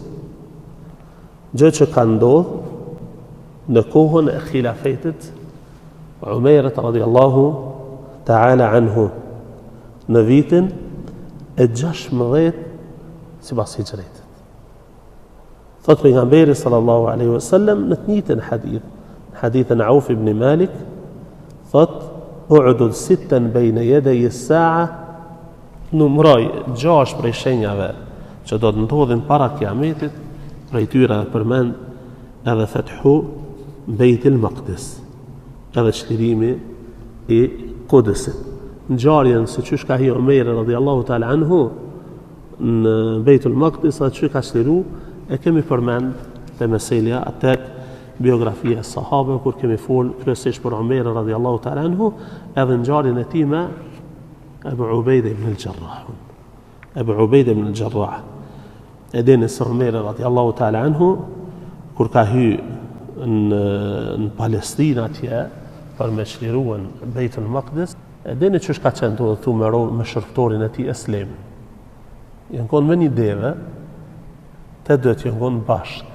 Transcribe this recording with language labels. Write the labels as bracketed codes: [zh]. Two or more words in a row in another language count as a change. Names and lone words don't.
[sq] Gjë që ka ndodhur në kohën e khilafetit Umerit [ar] رضي الله تعالى عنه [sq] në vitin e 16 sipas hijretit. Thot pejgamberi [ar] صلى الله عليه وسلم [sq] në të njëjtin hadithin Auf ibn Malik, thot [ar] اعدد ستا بين يدي الساعة, [sq] numroj 6 prej shenjave që do të ndodhin para kiametit, prej tyre përmend edhe fethu Bejtul Maqdis, edhe çlirimi i Kudusit. Ngjarjen se çysh ka hi Omeri [ar] رضي الله تعالى عنه [sq] në Bejtul Maqdis, atë që ka çliru e kemi përmend te meselja atë biografia e sahabëve kur kemi fol kryesisht për Omerin [ar] رضي الله تعالى عنه, [sq] edhe ngjarjen e tij me Abu Ubaida ibn al-Jarrah. E dini se Omeri [ar] رضي الله تعالى عنه [sq] kur ka hy në Palestinë atje për me çliruan Bejtul Maqdis, e dini që ka qenë të thu me shërftorin e tij Eslem. Janë konë me një deve, të dëtë janë konë bashkë.